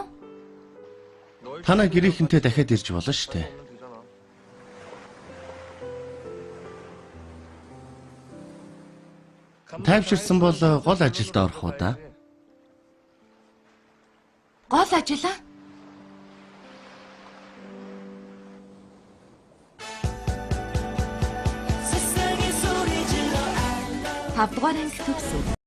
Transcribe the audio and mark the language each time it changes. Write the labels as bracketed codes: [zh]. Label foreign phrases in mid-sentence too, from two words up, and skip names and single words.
[mn] Танаа гэрийнхэнтэй дахиад ирж болно штэ. Тайвширсан бол гол ажилд орох уу да? Гол ажил аа? [ko] 세상에 소리 질러 [mn] 5 дугаар анги төгсөв.